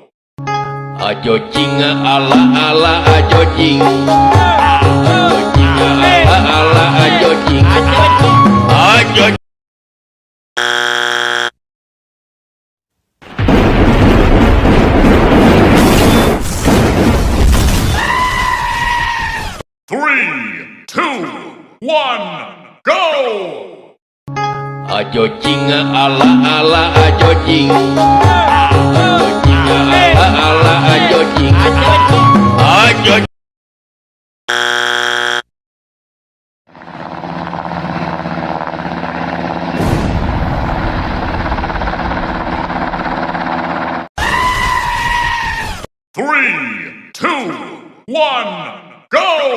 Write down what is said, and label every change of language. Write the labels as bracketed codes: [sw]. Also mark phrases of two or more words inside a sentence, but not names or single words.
[su] Ajo jing ala ala ajo jing. Ajo jing ala ala ajo jing. Ajo. [en] Three, two, one, go! [su] Ajo jing ala ala ajo jing. Ajo jing ala ala ajo jing. Ajo. [en] Three, two, one, go!